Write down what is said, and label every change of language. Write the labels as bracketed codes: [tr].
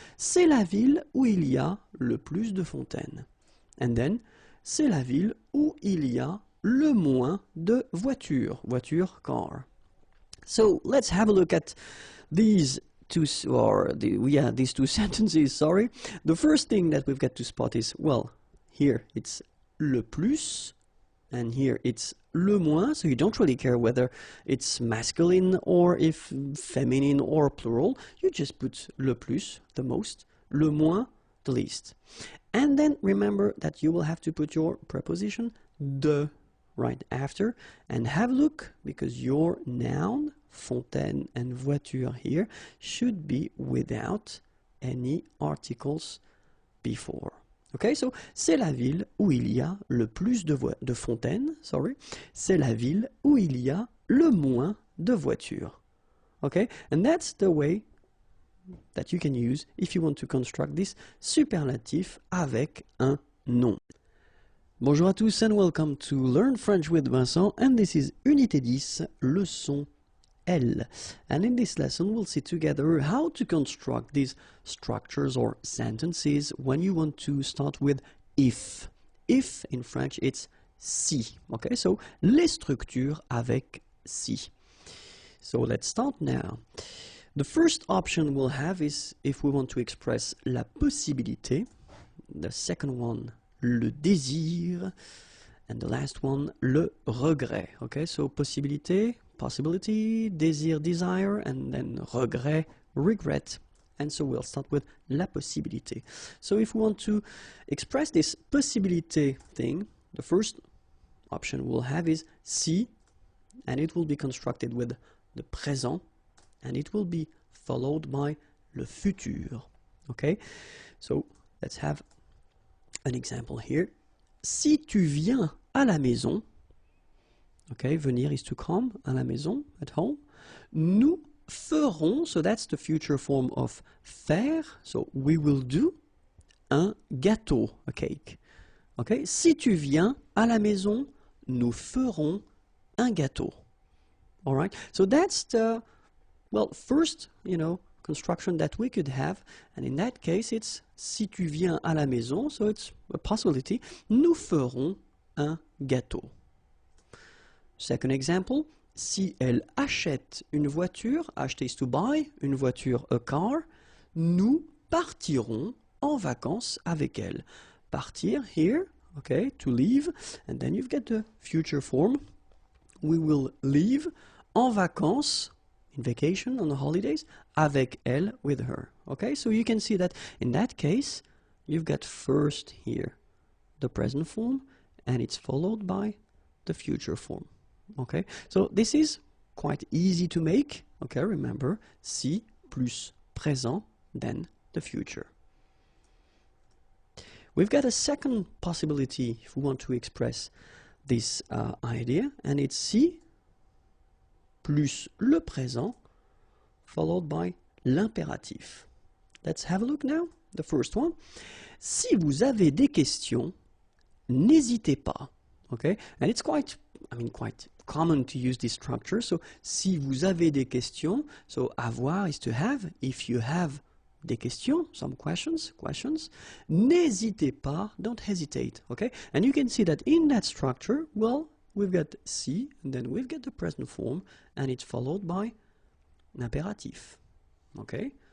[fr] C'est la ville où il y a le plus de fontaines. [en] And then, [fr] c'est la ville où il y a le moins de voitures. Voiture, car. [en] So let's have a look at these these two sentences, sorry. The first thing that we've got to spot is, well, here it's le plus, and here it's le moins, so you don't really care whether it's masculine or if feminine or plural. You just put le plus, the most, le moins, the least. And then remember that you will have to put your preposition de right after, and have a look, because your noun, fontaine and voiture here, should be without any articles before. [fr] Okay, so c'est la ville où il y a le plus de fontaines, [en] sorry. [fr] C'est la ville où il y a le moins de voitures. [en] Okay, and that's the way that you can use if you want to construct this [fr] superlatif avec un nom. Bonjour à tous [en] and welcome to Learn French with Vincent, and this is Unité 10, leçon L. And in this lesson we'll see together how to construct these structures or sentences when you want to start with if. If in French it's si. Okay, so [fr] les structures avec si. [en] So let's start now. The first option we'll have is if we want to express la possibilité. The second one, le désir, and the last one, le regret. Okay, so possibilité, possibility, désir, desire, and then regret, regret. And so we'll start with la possibilité. So if we want to express this possibilité thing, the first option we'll have is si, and it will be constructed with the présent, and it will be followed by le futur. Okay, so let's have an example here. [fr] Si tu viens à la maison, [en] okay, venir is to come, à la maison, at home, [fr] nous ferons, [en] so that's the future form of faire, so we will do, [fr] un gâteau, [en] a cake. Okay, si tu viens à la maison, nous ferons un gâteau. All right, so that's the, well, first, construction that we could have, and in that case it's [fr] si tu viens à la maison, [en] so it's a possibility, [fr] nous ferons un gâteau. [en] Second example, [fr] si elle achète une voiture, acheter [en] is to buy, [fr] une voiture, [en] a car, [fr] nous partirons en vacances avec elle. [en] Partir, here, okay, to leave, and then you've got the future form. We will leave [fr] en vacances, [en] in vacation, on the holidays, [fr] avec elle, [en] with her. Okay, so you can see that in that case, you've got first here the present form, and it's followed by the future form. Okay, so this is quite easy to make. Okay, remember, si plus présent, then the future. We've got a second possibility if we want to express this idea, and it's si plus le présent followed by l'impératif. Let's have a look now. The first one. [fr] Si vous avez des questions, n'hésitez pas. [en] Okay, and it's quite common to use this structure. So, [fr] si vous avez des questions, [en] so avoir is to have. If you have [fr] des questions, [en] some questions, [fr] n'hésitez pas, [en] don't hesitate, okay? And you can see that in that structure, well, we've got si, and then we've got the present form, and it's followed by l'impératif, okay?